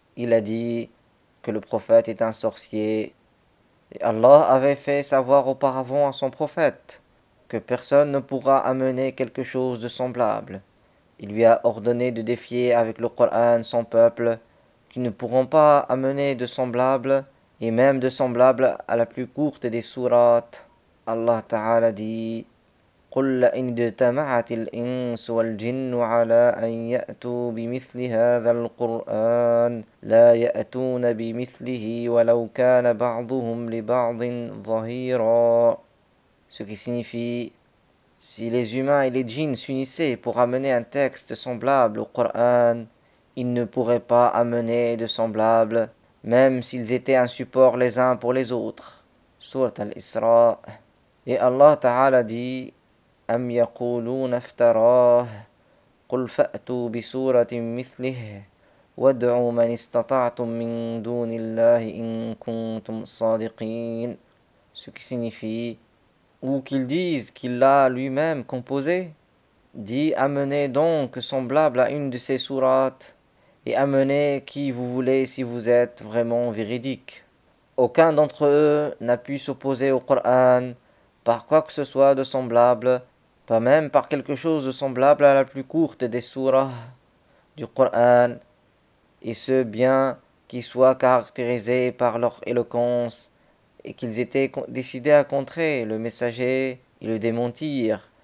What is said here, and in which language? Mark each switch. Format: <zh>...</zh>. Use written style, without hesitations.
<fr>Il a dit que le prophète est un sorcier. Et Allah avait fait savoir auparavant à son prophète que personne ne pourra amener quelque chose de semblable. Il lui a ordonné de défier avec le Coran son peuple, qui ne pourront pas amener de semblable, et même de semblable à la plus courte des sourates.</fr> <ar>Allah Ta'ala dit, قل لئن اجتمعت الإنس والجن على أن يأتوا بمثل هذا القرآن لا يأتون بمثله ولو كان بعضهم لبعض ظهيرا.</ar> <fr>Ce qui signifie, si les humains et les djinns s'unissaient pour amener un texte semblable au Coran, ils ne pourraient pas amener de semblable, même s'ils étaient un support les uns pour les autres. Surat al-Isra.</fr> <ar>Et Allah Ta'ala dit, أم يقولون افتراه قل فأتوا بسورة مثله وادعوا من استطعتم من دون الله إن كنتم صادقين.</ar> <fr>Ce qui signifie, ou qu'ils disent qu'il l'a lui-même composé, dit amenez donc semblable à une de ces sourates, et amenez qui vous voulez si vous êtes vraiment véridique. Aucun d'entre eux n'a pu s'opposer au Coran par quoi que ce soit de semblable, pas même par quelque chose de semblable à la plus courte des surahs du Coran, et ce bien qu'ils soient caractérisés par leur éloquence, et qu'ils étaient décidés à contrer le messager et le démentir.</fr>